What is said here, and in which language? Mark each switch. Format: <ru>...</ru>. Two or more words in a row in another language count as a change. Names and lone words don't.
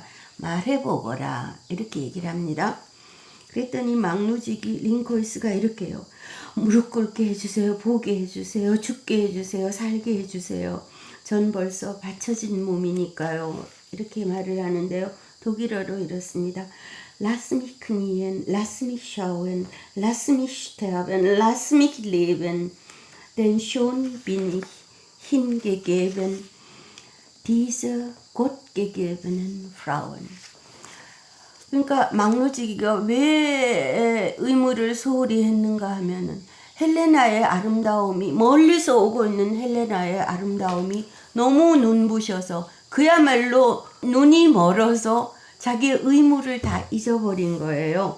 <ko>말해보거라. 이렇게 얘기를 합니다. 그랬더니 망루지기 링코이스가 이렇게 해요. 무릎 꿇게 해주세요. 보게 해주세요. 죽게 해주세요. 살게 해주세요. 전 벌써 받쳐진 몸이니까요. 이렇게 말을 하는데요. 독일어로 이렇습니다.</ko> <de>Lass mich knien, lass mich schauen, lass mich sterben, lass mich leben, denn schon bin ich hingegeben, diese gottgegebenen Frauen.</de> <ko>그러니까 망루지기가 왜 의무를 소홀히 했는가 하면은 헬레나의 아름다움이, 멀리서 오고 있는 헬레나의 아름다움이 너무 눈부셔서 그야말로 눈이 멀어서 자기의 의무를 다 잊어버린 거예요.</ko>